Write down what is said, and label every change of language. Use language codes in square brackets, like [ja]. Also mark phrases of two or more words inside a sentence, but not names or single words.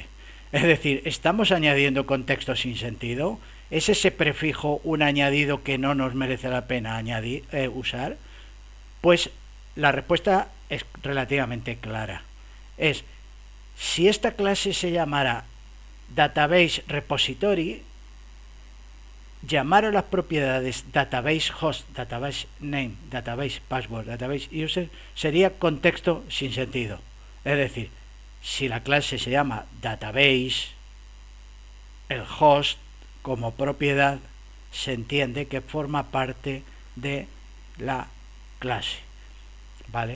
[es] Es decir, ¿estamos añadiendo contexto sin sentido? ¿Es ese prefijo un añadido que no nos merece la pena usar? Pues la respuesta es relativamente clara. Es, si esta clase se llamara [en] database repository, [es] llamar a las propiedades [en] database host, database name, database password, database user [es] sería contexto sin sentido. Es decir, si la clase se llama database, el host como propiedad se entiende que forma parte de la clase, ¿vale?